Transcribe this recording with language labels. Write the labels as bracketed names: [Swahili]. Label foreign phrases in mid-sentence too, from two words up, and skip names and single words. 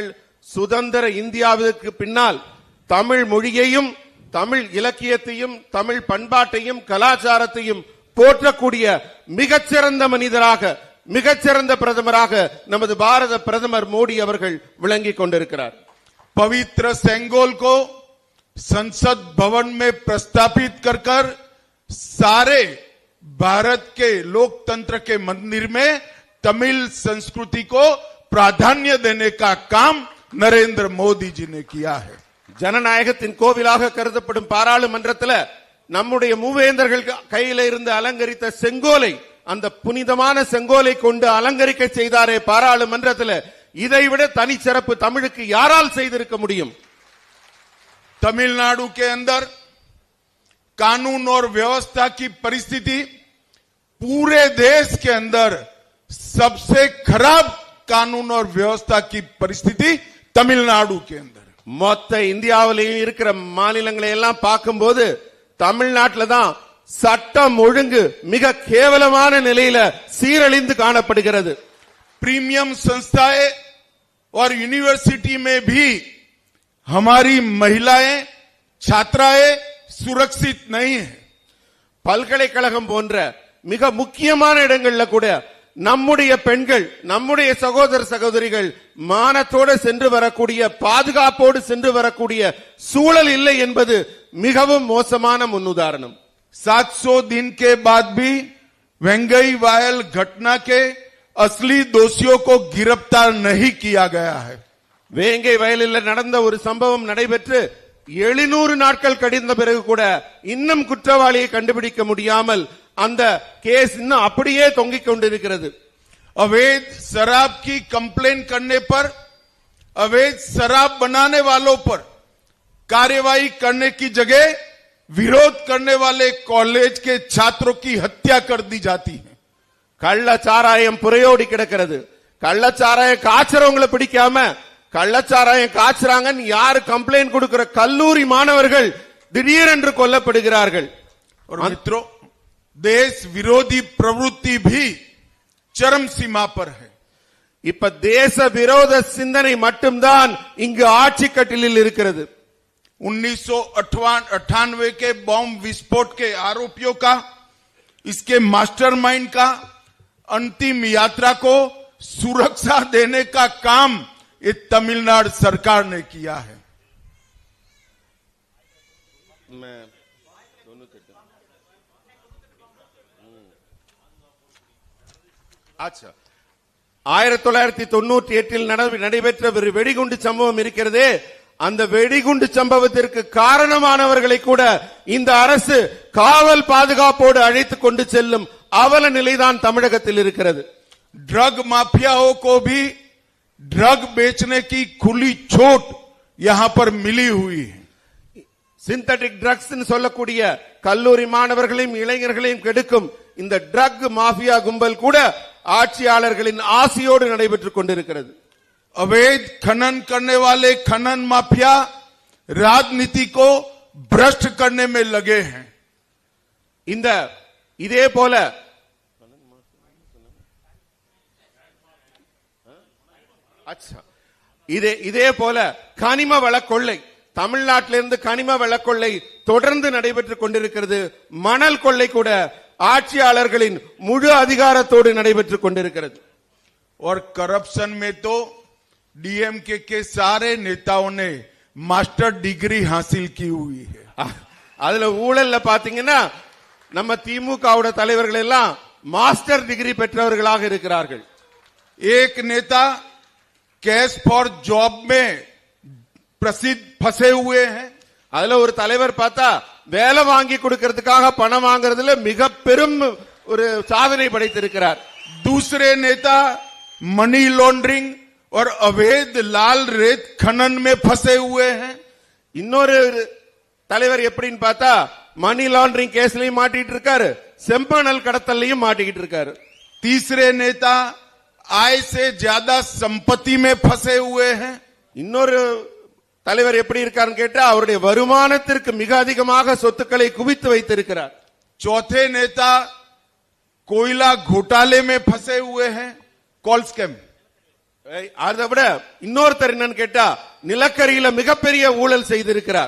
[Tamil] சுதந்திர இந்தியாவிற்கு பின்னால் தமிழ் மொழியையும், தமிழ் இலக்கியத்தையும், தமிழ் பண்பாட்டையும், கலாச்சாரத்தையும் போற்றக்கூடிய மிகச்சிறந்த மனிதராக, மிகச்சிறந்த பிரதமராக நமது பாரத பிரதமர் மோடி அவர்கள் விளங்கிக் கொண்டிருக்கிறார். [Hindi] पवित्र सेंगोल को संसद भवन में प्रस्तापित कर सारे भारत के लोकतंत्र के मंदिर में तमिल संस्कृति को प्राधान्य देने का काम नरेंद्र मोदी जी ने किया है. [Tamil] ஜனநாயகத்தின் கோவிலாக கருதப்படும் பாராளுமன்றத்தில் நம்முடைய மூவேந்தர்கள் கையில இருந்து அலங்கரித்த செங்கோலை, அந்த புனிதமான செங்கோலை கொண்டு அலங்கரிக்க செய்தாரே பாராளுமன்றத்தில், இதைவிட தனி சிறப்பு தமிழுக்கு யாரால் செய்திருக்க முடியும்? [Hindi] तमिलनाडु के अंदर कानून और व्यवस्था की परिस्थिति पूरे देश के अंदर सबसे खराब कानून और व्यवस्था की परिस्थिति तमिलनाडु के अंदर. [Tamil] மொத்த இந்தியாவிலேயும் இருக்கிற மாநிலங்களை எல்லாம் பார்க்கும்போது தமிழ்நாட்டில் தான் சட்டம் ஒழுங்கு மிக கேவலமான நிலையில சீரழிந்து காணப்படுகிறது. [Hindi] प्रीमियम संस्थाएं और यूनिवर्सिटी में भी हमारी महिलाएं, छात्राएं सुरक्षित नहीं है. [Tamil] பல்கலைக்கழகம் போன்ற மிக முக்கியமான இடங்கள்ல கூட நம்முடைய பெண்கள், நம்முடைய சகோதர சகோதரிகள் மானத்தோடு சென்று வரக்கூடிய, பாதுகாப்போடு சென்று வரக்கூடிய சூழல் இல்லை என்பது மிகவும் மோசமான முன்னுதாரணம். [Hindi] 700 दिन के बाद भी वेंगई वायल घटना के असली दोषियों को गिरफ्तार नहीं किया गया है. [Tamil] வேங்கை வயலில் நடந்த ஒரு சம்பவம் நடைபெற்று 700 நாட்கள் கழிந்த பிறகு கூட இன்னும் குற்றவாளியை கண்டுபிடிக்க முடியாமல் அந்த கேஸ் இன்னும் அப்படியே தொங்கிக் கொண்டிருக்கிறது. [Hindi] अवैध शराब की कंप्लेन करने पर अवैध शराब बनाने वालों पर कार्यवाही करने की जगह विरोध करने वाले कॉलेज के छात्रों की हत्या कर दी जाती है. [Tamil] கள்ளச்சாராயம் புரையோடி கிடக்கிறது. கள்ளச்சாராயம் காய்ச்சறவங்களை பிடிக்காம கள்ளச்சாராயம் காய்ச்சறாங்கன்னு யாரு கம்ப்ளைண்ட் கொடுக்கிற கல்லூரி மாணவர்கள் திடீரென்று கொல்லப்படுகிறார்கள். [Hindi] और मित्रों, देश विरोधी प्रवृत्ति भी चरम सीमा पर है. [Tamil] இப்ப தேச விரோத சிந்தனை மட்டும்தான் இங்கு ஆட்சி கட்டிலில் இருக்கிறது. [Hindi] 1998 के बॉम्ब विस्फोट के आरोपियों का, इसके मास्टरमाइंड का अंतिम यात्रा को सुरक्षा देने का काम ये तमिलनाडु सरकार ने किया है. [Tamil] अच्छा, 1998 நடைபெற்ற ஒரு வெடிகுண்டு சம்பவம் இருக்கிறதே, அந்த வெடிகுண்டு சம்பவத்திற்கு காரணமானவர்களை கூட இந்த அரசு காவல் பாதுகாப்போடு அழைத்துக் கொண்டு செல்லும் அவல நிலைதான் தமிழகத்தில் இருக்கிறது. [Hindi] ड्रग माफियाओं को भी ड्रग बेचने की खुली छूट यहां पर मिली हुई है. [English] synthetic drugs [Tamil] சொல்லக்கூடிய கல்லூரி மாணவர்களையும் இளைஞர்களையும் கெடுக்கும் இந்த [English] drug mafia [Tamil] கும்பல் கூட ஆட்சியாளர்களின் ஆசையோடு நடைபெற்றுக் கொண்டிருக்கிறது. [Hindi] अवैध खनन करने वाले खनन माफिया राजनीति को भ्रष्ट करने में लगे हैं. [Tamil] இந்த இதே போல இதே போல கனிம வள கொள்ளை, தமிழ்நாட்டிலிருந்து கனிம வள கொள்ளை தொடர்ந்து நடைபெற்றுக் கொண்டிருக்கிறது. மணல் கொள்ளை கூட ஆட்சியாளர்களின் முழு அதிகாரத்தோடு நடைபெற்றுக் கொண்டிருக்கிறது. [Hindi] और करप्शन में तो डीएमके के सारे नेताओं ने [English] master degree [Hindi] हासिल की हुई है. [Tamil] அதுல ஊழல்ல பாத்தீங்கன்னா நம்ம திமுகவோட தலைவர்கள் எல்லாம் [English] master degree [Tamil] பெற்றவர்களாக இருக்கிறார்கள். [Hindi] एक नेता [English] cash for job [Hindi] में प्रसिद्ध फंसे हुए हैं. [Tamil] அதுல ஒரு தலைவர் பார்த்தா வேலை வாங்கி கொடுக்கிறதுக்காக பணம் வாங்குறதுல மிக பெரும் ஒரு சாதனை படைத்திருக்கிறார். [Hindi] दूसरे नेता [English] money laundering [Hindi] और अवैध लाल रेत खनन में फंसे हुए हैं. [Tamil] இன்னொரு தலைவர் எப்படின்னு பார்த்தா [English] money laundering [Tamil] கேஸ்லயும் மாட்டிட்டு இருக்காரு, செம்பனல் கடத்தலையும் மாட்டிக்கிட்டு இருக்காரு. [Hindi] तीसरे नेता आय से ज्यादा संपत्ति में फंसे हुए हैं. [Tamil] இன்னொரு தலைவர் எப்படி இருக்காருன்னு கேட்டா அவருடைய வருமானத்திற்கு மிக அதிகமாக சொத்துக்களை குவித்து வைத்திருக்கிறார். [Hindi] चौथे नेता कोयला घोटाले में फंसे हुए हैं, [English] coal scam. [Tamil] அதை விட இன்னொருத்தர் என்னன்னு கேட்டா நிலக்கரியில மிகப்பெரிய ஊழல் செய்திருக்கிறார்.